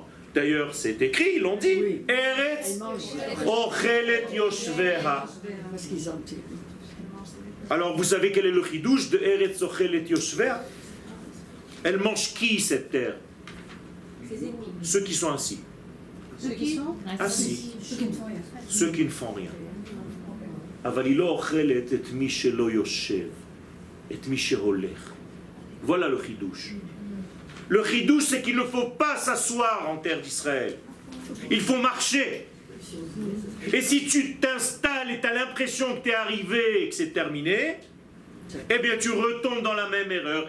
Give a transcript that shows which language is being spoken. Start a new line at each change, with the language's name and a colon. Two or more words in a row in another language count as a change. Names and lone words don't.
French: D'ailleurs, c'est écrit, ils l'ont dit.
Hebrew: ארץ אוכלת יושביה.
French: Alors, vous savez quel est le chidouche de
Hebrew: ארץ אוכלת יושביה?
French: Elle mange qui, cette terre? Ceux qui sont assis. Ceux qui sont Assis. Ceux qui ne font rien. Ceux qui ne font rien.
Hebrew: אבל היא לא אוכלת את מי שלא יושב, את מי שהולך.
French: Voilà le chidouche. Le chidouche, c'est qu'il ne faut pas s'asseoir en terre d'Israël. Il faut marcher. Et si tu t'installes et tu as l'impression que tu es arrivé et que c'est terminé, eh bien tu retombes dans la même erreur.